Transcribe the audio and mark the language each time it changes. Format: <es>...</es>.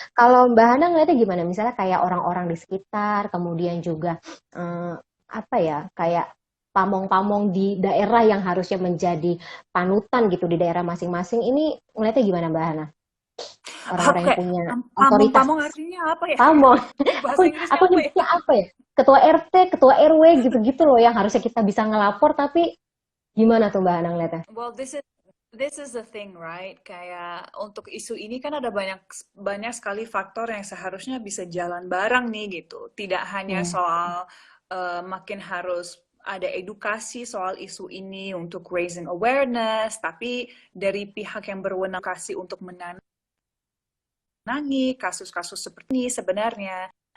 <id>Kalau Mbak Hana ngeliatnya gimana? Misalnya kayak orang-orang di sekitar, kemudian juga apa ya, kayak pamong-pamong di daerah yang harusnya menjadi panutan gitu di daerah masing-masing. Ini ngeliatnya gimana Mbak Hana? Aku Orang-orang yang kayak punya otoritas. pamong-pamong artinya apa ya? Pamong. Aku Bahasa Inggrisnya aku apa ya? nyebutnya apa ya? Ketua RT, ketua RW gitu-gitu loh yang harusnya kita bisa ngelapor, tapi gimana tuh Mbak Hana ngeliatnya?</id> <en>Well, this is the thing, right?</en> <id>Kayak untuk isu ini kan ada banyak banyak sekali faktor yang seharusnya bisa jalan bareng nih gitu. Tidak hanya Hmm. soal makin harus ada edukasi soal isu ini untuk</id> <en>raising awareness,</en> <id>tapi dari pihak yang berwenang kasih untuk menangani kasus-kasus seperti ini sebenarnya.</id>